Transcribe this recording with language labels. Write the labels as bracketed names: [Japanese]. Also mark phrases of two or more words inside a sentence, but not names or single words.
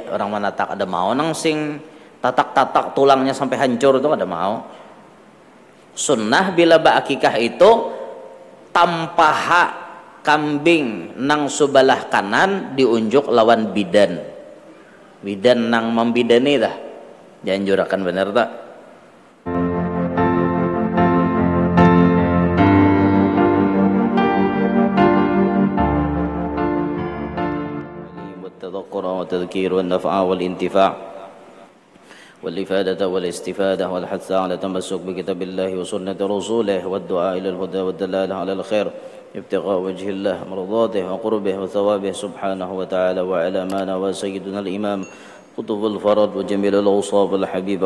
[Banjar] Orang menatak ada mau nang sing tatak-tatak tulangnya sampai hancur tuh ada mau. Sunnah bila ba'akikah itu tampaha kambing nang sebelah kanan diunjuk lawan bidan. Bidan nang membidani dah. Dianjurakan bener tak? [Arabic] والتذكير والنفع والانتفاع والإفادة والاستفادة والحث على التمسك بكتاب الله وسنة رسوله والدعاء إلى الهدى والدلالة على الخير ابتغاء وجه الله مرضاته وقربه وثوابه سبحانه وتعالى وعلى ما نوى سيدنا الإمام قطب الفرد وجميل الأوصاف الحبيب